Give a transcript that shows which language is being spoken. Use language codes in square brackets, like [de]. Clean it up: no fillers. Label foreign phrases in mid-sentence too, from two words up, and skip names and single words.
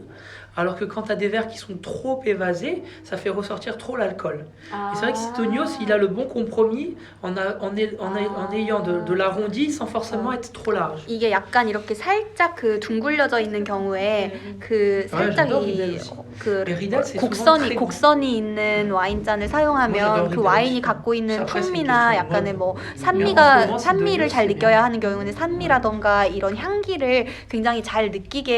[fr] Alors que quand tu as des verres qui sont trop évasés, ça fait ressortir trop l'alcool. Et c'est vrai que Sidonios, il a le bon compromis en ayant de l'arrondi sans forcément être trop large. [ko] 이게 약간 이렇게 살짝 둥글려져 있는 경우에 살짝 곡선이 있는 와인잔을 사용하면 그 와인이 갖고 있는 풍미나 약간의 뭐 산미를 잘 느껴야 하는 경우는 산미라던가 이런 향기를 굉장히 잘 느끼게 해준대요.